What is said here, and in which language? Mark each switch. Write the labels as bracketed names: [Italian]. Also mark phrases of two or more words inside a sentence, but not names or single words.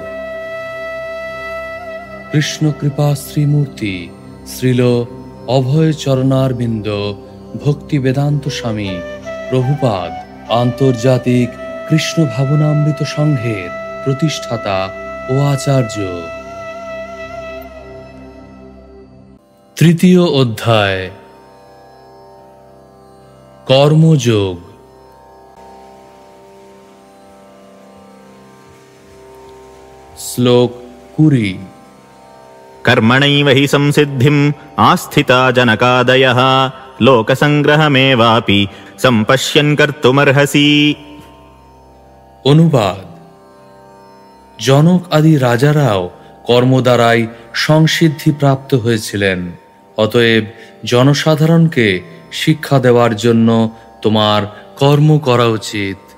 [Bangla] কৃষ্ণ কৃপা শ্রীমূর্তি শ্রীল অভয় চরণারবিন্দ ভক্তি বেদান্ত স্বামী প্রভুপাদ আন্তর্জাতিক কৃষ্ণ ভাবনামৃত সংঘের প্রতিষ্ঠাতা ও আচার্য। তৃতীয় অধ্যায়, কর্মযোগ। শ্লোক 20। [Sanskrit] कर्मणैव हि संसिद्धिम् आस्थिता जनकादयः लोकसंग्रहमेवापि सम्पश्यन् कर्तुमर्हसि। [Bangla] অনুবাদ: জনক আদি রাজারাও কর্ম দ্বারাই সংসিদ্ধি প্রাপ্ত হয়েছিলেন, অতএব জনসাধারণকে শিক্ষা দেওয়ার জন্য তোমার কর্ম করা উচিত।